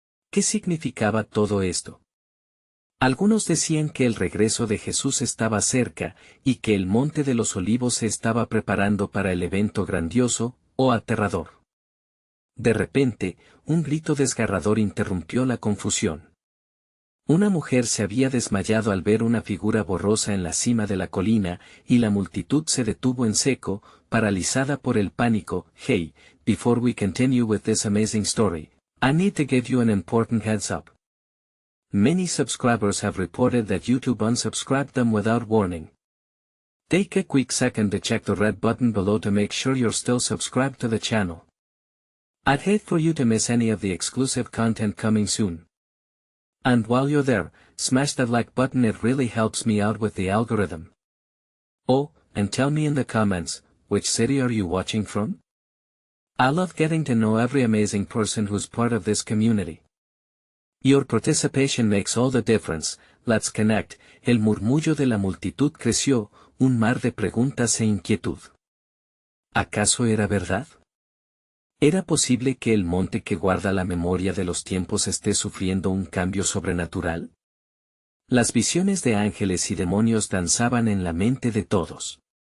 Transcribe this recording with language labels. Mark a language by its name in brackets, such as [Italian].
[Spanish] ¿Qué significaba todo esto? Algunos decían que el regreso de Jesús estaba cerca, y que el monte de los olivos se estaba preparando para el evento grandioso, o aterrador. De repente, un grito desgarrador interrumpió la confusión. Una mujer se había desmayado al ver una figura borrosa en la cima de la colina, y la multitud se detuvo en seco, paralizada por el pánico. [English] Hey, before we continue with this amazing story, I need to give you an important heads up. Many subscribers have reported that YouTube unsubscribed them without warning. Take a quick second to check the red button below to make sure you're still subscribed to the channel. I'd hate for you to miss any of the exclusive content coming soon. And while you're there, smash that like button, it really helps me out with the algorithm. Oh, and tell me in the comments, which city are you watching from? I love getting to know every amazing person who's part of this community. Your participation makes all the difference. Let's connect. [Spanish] El murmullo de la multitud creció, un mar de preguntas e inquietud. ¿Acaso era verdad? ¿Era posible que el monte que guarda la memoria de los tiempos esté sufriendo un cambio sobrenatural? Las visiones de ángeles y demonios danzaban en la mente de todos.